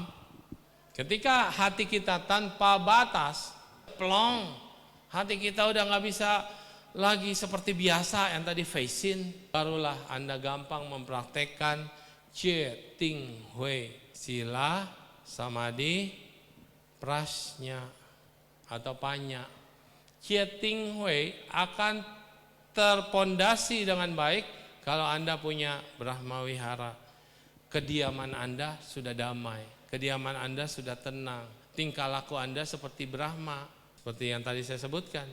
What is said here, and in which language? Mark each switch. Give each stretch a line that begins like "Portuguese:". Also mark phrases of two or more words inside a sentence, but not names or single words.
Indonesian: Ketika hati kita tanpa batas, plong, hati kita udah nggak bisa lagi seperti biasa yang tadi facing, barulah Anda gampang mempraktekkan
Chinese: 戒定慧,
Pali: sila, samadhi, prasnya.
Indonesian: atau panya.
Chinese: 戒定慧
Indonesian: akan terpondasi dengan baik kalau Anda punya
Pali: Brahma Wihara.
Indonesian: Kediaman Anda sudah damai, kediaman Anda sudah tenang, tingkah laku Anda seperti Brahma, seperti yang tadi saya sebutkan.